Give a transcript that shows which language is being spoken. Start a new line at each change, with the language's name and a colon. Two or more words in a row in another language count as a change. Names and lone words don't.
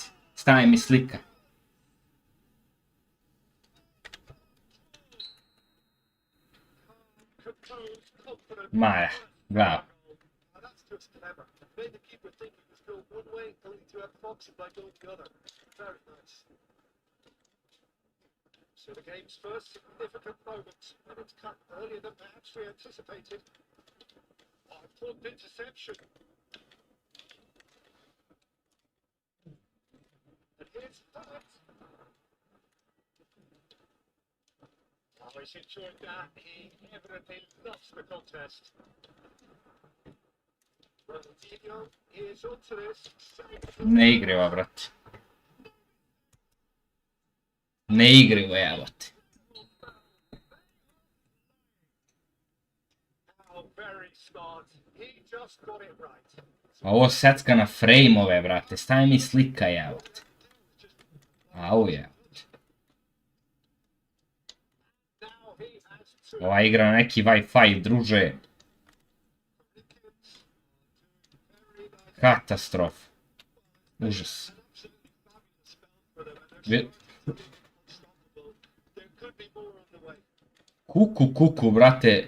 Serbian: Staje mi slika. Ma je, bravo.
English: That's just clever. Made the keeper think he was going one way, only to have Fox by going the other. Very nice. So the game's first significant moment, and it's cut earlier than perhaps we anticipated. Important interception. And here's that. Oh, he's enjoyed that. He evidently loves the contest. Ronaldinho is onto this.
Serbian: Ne igriva, brate. Ne igriva, evo te.
English: Oh, very smart. He just got it right.
Serbian: Ovo secka na frame-ove, brate. Staje mi slika, evo te. Au, evo te.
English: Now he has two.
Serbian: Ova igra na neki Wi-Fi, druže. Katastrofa. Užas. Kuku, brate.